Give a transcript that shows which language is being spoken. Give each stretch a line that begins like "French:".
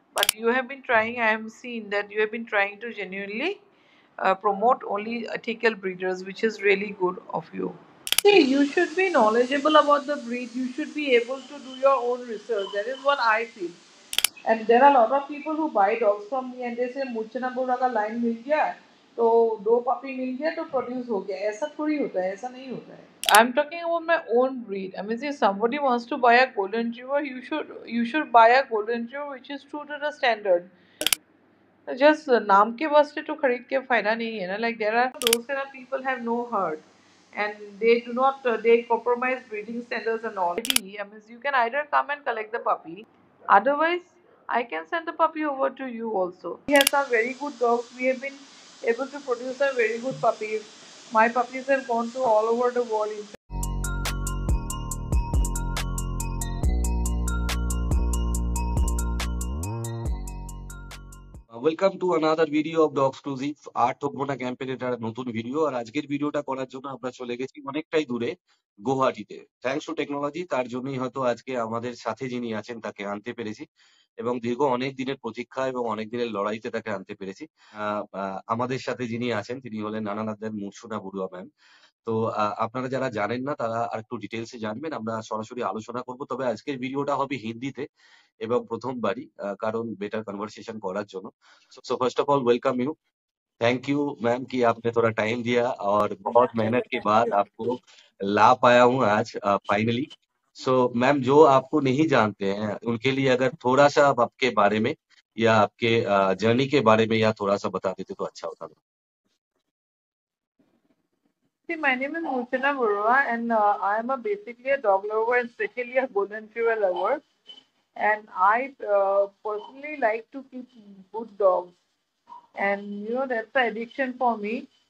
English: but you have been trying. I have seen that you have been trying to genuinely promote only ethical breeders, which is really good of you. See, you should be knowledgeable about the breed. You should be able to do your own research. That is what I feel. And there are a lot of people who buy dogs from me and they say
Hindi: मुझे ना बोरा का line मिल गया तो दो puppy मिल गया तो produce हो गया ऐसा थोड़ी होता है ऐसा नहीं होता है.
English: I'm talking about my own breed. I mean, if somebody wants to buy a golden retriever, you should buy a golden retriever which is true to the standard.
Hindi: Just नाम के वास्ते तो खरीद के फायदा नहीं है ना.
English: Like there are those kind of people have no heart, and they do not they compromise breeding standards and all. I mean, you can either come and collect the puppy, otherwise I can send the puppy over to you also. We have some very good dogs. We have been able to produce some very good puppies. My puppies have gone to all over the world.
Bangla: Welcome to another video of dog exclusive. আর ঠকবো না campaign এর একটা নতুন video. আর আজকের ভিডিওটা করার জন্য আমরা চলে গেছি অনেকটাই দূরে, গুয়াহাটিতে। থ্যাঙ্কস টু টেকনোলজি, তার জন্যই হয়তো আজকে আমাদের সাথে যিনি আছেন তাকে আনতে পেরেছি এবং দীর্ঘ অনেক দিনের প্রতীক্ষা এবং অনেক দিনের লড়াইতে তাকে আনতে পেরেছি। আমাদের সাথে যিনি আছেন তিনি হলেন নানানাথের মুর্শোনা বড়ুয়া ম্যাম। তো আপনারা যারা জানেন না তারা আরেকটু ডিটেইলস এ জানবেন। আমরা সরাসরি আলোচনা করব। তবে আজকের ভিডিওটা হবে হিন্দিতে এবং প্রথমবারই, কারণ বেটার कन्वर्सेशन করার जন্য।
Hindi: So first of all welcome you. Thank you ma'am कि आपने थोड़ा टाइम दिया और बहुत मेहनत के बाद आपको ला पाया हूँ आज फाइनली। सो मैम, जो आपको नहीं जानते हैं उनके लिए अगर थोड़ा सा आप आपके बारे में या आपके जर्नी के बारे में या थोड़ा सा बता देते तो अच्छा होता।
English: See, my name is Murchana Barua, and I am basically a dog lover, and especially a golden retriever lover. And I personally like to keep good dogs, and that's the addiction for me.